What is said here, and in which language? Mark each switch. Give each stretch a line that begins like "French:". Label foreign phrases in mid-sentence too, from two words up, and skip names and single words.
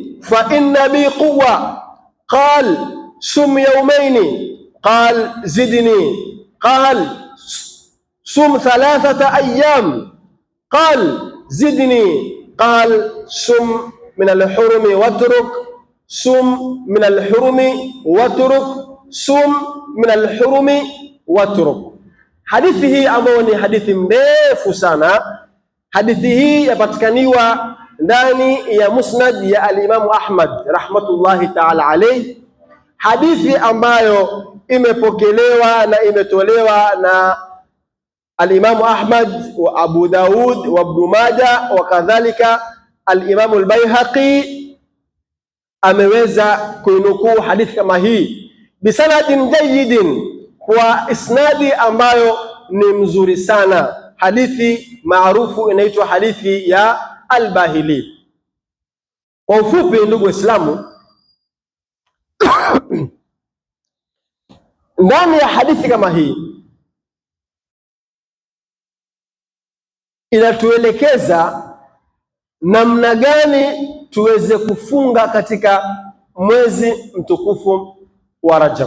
Arabic: فإن بي قوة قال صم يومين قال زدني قال صم 3 أيام قال زدني قال صم من الحرم واترك صم من الحرم واترك صم من الحرم واترك.
Swahili: Hadithi hii ambayo ni hadithi ndefu sana, hadithi hii yapatikaniwa ndani ya musnad ya al-Imam Ahmad
Arabic: رحمة الله تعالى عليه,
Swahili: hadithi ambayo imepokelewa na imetolewa na al-Imam Ahmad wa Abu Daud wa Ibn Majah wa kadhalika al-Imam al-Baihaqi ameweza kuinukuu hadithi kama hii
Arabic: بسند جيد,
Swahili: kwa isnadi ambayo ni mzuri sana. Hadithi maarufu inaitwa hadithi ya al-Bahili. Kwa ufupi, ndugu Waislamu, ndani ya hadithi kama hii inatuelekeza namna gani tuweze kufunga katika mwezi mtukufu wa Rajab.